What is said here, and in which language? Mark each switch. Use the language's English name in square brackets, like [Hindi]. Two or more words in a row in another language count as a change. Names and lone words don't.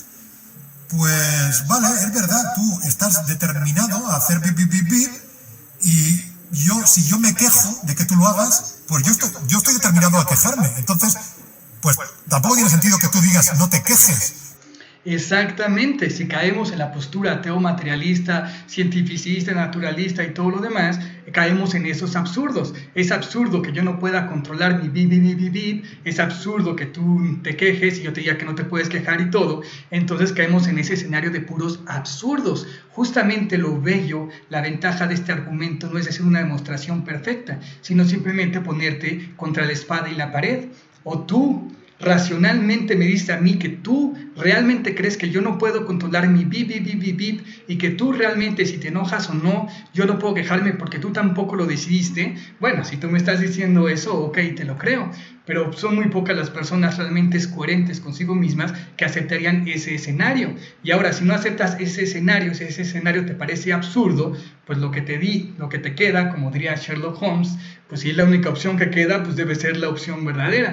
[Spanish] pues, vale, es verdad, tú estás determinado a hacer y si yo me quejo de que tú lo hagas, pues yo estoy determinado a quejarme, entonces, pues tampoco tiene sentido que tú digas no te quejes. Exactamente, si caemos en la postura ateo materialista, cientificista, naturalista y todo lo demás, caemos en esos absurdos. Es absurdo que yo no pueda controlar mi bip, bip, bip, bip, es absurdo que tú te quejes y yo te diga que no te puedes quejar y todo. Entonces caemos en ese escenario de puros absurdos. Justamente lo bello, la ventaja de este argumento no es hacer una demostración perfecta, sino simplemente ponerte contra la espada y la pared. O tú racionalmente me dices a mí que tú realmente crees que yo no puedo controlar mi bip, bip, bip, bip, bip, y que tú realmente, si te enojas o no, yo no puedo quejarme porque tú tampoco lo decidiste. Bueno, si tú me estás diciendo eso, ok, te lo creo, pero son muy pocas las personas realmente coherentes consigo mismas que aceptarían ese escenario. Y ahora, si no aceptas ese escenario, si ese escenario te parece absurdo, pues lo que te queda, como diría Sherlock Holmes, pues si es la única opción que queda, pues debe ser la opción verdadera.